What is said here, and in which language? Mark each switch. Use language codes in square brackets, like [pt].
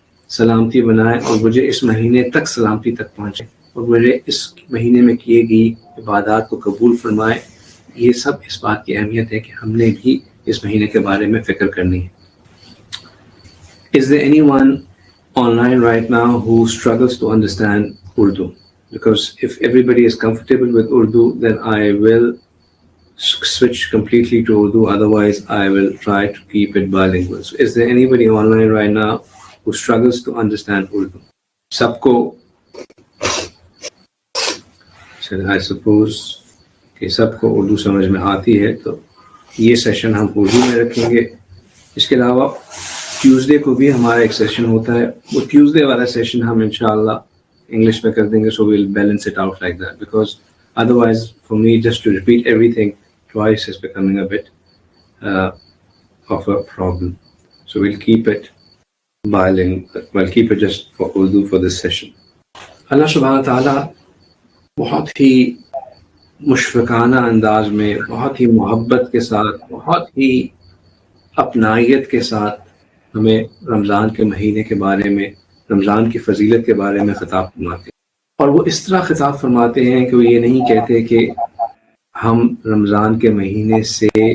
[ur] سلامتی بنائے اور مجھے اس مہینے تک سلامتی تک پہنچے، اور مجھے اس مہینے میں کیے گئی عبادات کو قبول فرمائے۔ یہ سب اس بات کی اہمیت ہے کہ ہم نے بھی اس مہینے کے بارے میں فکر کرنی ہے۔ [en] Is there anyone online right now who struggles to understand Urdu? Because if everybody is comfortable with Urdu, then I will switch completely to Urdu. Otherwise, I will try to keep it bilingual. So is there anybody online right now who struggles to understand Urdu? [ur] سب کو [en] I suppose [ur] کہ سب کو اردو سمجھ میں آتی ہے، تو یہ session ہم اردو میں رکھیں گے۔ اس کے علاوہ ٹیوزڈے کو بھی ہمارا ایک سیشن ہوتا ہے، وہ ٹیوزڈے والا سیشن ہم انشاءاللہ انگلش میں کر دیں گے، [en] so we'll balance it out like that, because otherwise for me just to repeat everything twice is becoming a bit of a problem. So we'll keep it bilingual, we'll keep it just for Urdu for this session. [ur] اللہ سبحانہ تعالیٰ بہت ہی مشفقانہ انداز میں، بہت ہی محبت کے ساتھ، بہت ہی اپنائیت کے ساتھ ہمیں رمضان کے مہینے کے بارے میں، رمضان کی فضیلت کے بارے میں خطاب فرماتے ہیں، اور وہ اس طرح خطاب فرماتے ہیں کہ وہ یہ نہیں کہتے کہ ہم رمضان کے مہینے سے